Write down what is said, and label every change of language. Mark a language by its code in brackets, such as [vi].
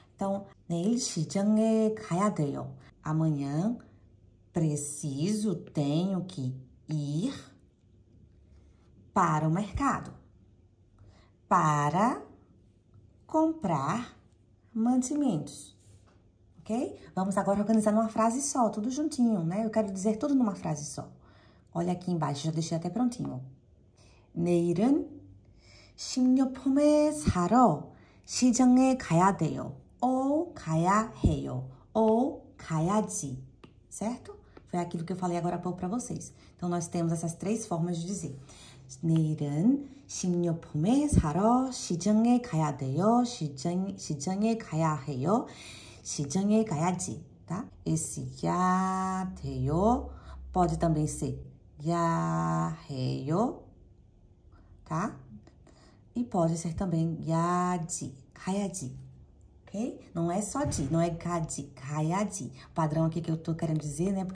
[ko] Então, 내일 시장에 가야 돼요. [pt] Amanhã preciso, tenho que ir para o mercado. Para comprar mantimentos. Ok? Vamos agora organizar numa frase só, tudo juntinho, né? Eu quero dizer tudo numa frase só. Olha aqui embaixo, já deixei até prontinho. [ko] 내일은 식료품을 사러 시장에 가야 돼요. [pt] Ou [ko] 가야 해요. [pt] Ou [ko] 가야지. [pt] Certo? Foi aquilo que eu falei agora há pouco para vocês. Então, nós temos essas 3 formas de dizer. [ko] 내일은 식료품을 사러 시장에 가야 돼요. 시장에 가야 해요. 시장에 가야지, tá? [pt] Esse 야 돼요 pode também ser 야 해요, tá? E pode ser também 야지, 가야지, ok? Não é só de, não é 가지, 가야지. O padrão aqui que eu tô querendo dizer, né?